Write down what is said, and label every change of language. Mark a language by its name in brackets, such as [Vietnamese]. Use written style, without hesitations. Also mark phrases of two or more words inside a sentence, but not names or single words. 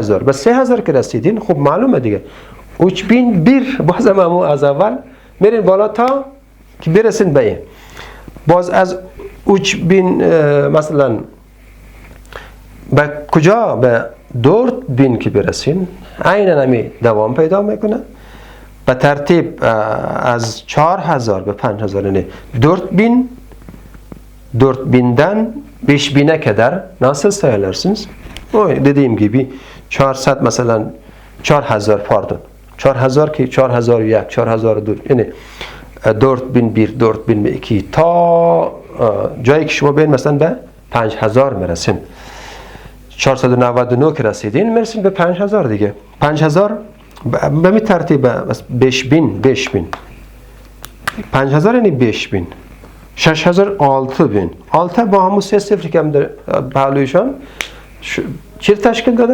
[Persian] به 3000 که رسیدین خب معلومه دیگه 3001 بازم همون از اول میرین بالا تا که برسین به این. باز از 3000 مثلا به کجا؟ به 4000 که برسین عیناً همی دوام پیدا میکنه. به ترتیب از 4000 به 5000 یعنی [Turkish] 4000'dan 5000'e kadar nasıl sayılırsınız? O dediğim gibi 400 mesela 4000 pardon 4000 ki 4001 4004 yani 4001 4002 [Persian] تا جایی که شما بین مثلا به 5000 میرسین. 499 که رسیدین میرسین به 5000 دیگه. 5000 به می ترتیب 5000 5000 یعنی 5000 6000 6000 6 با همون 3 صفری که هم در پهلویشان چی تشکیل داده؟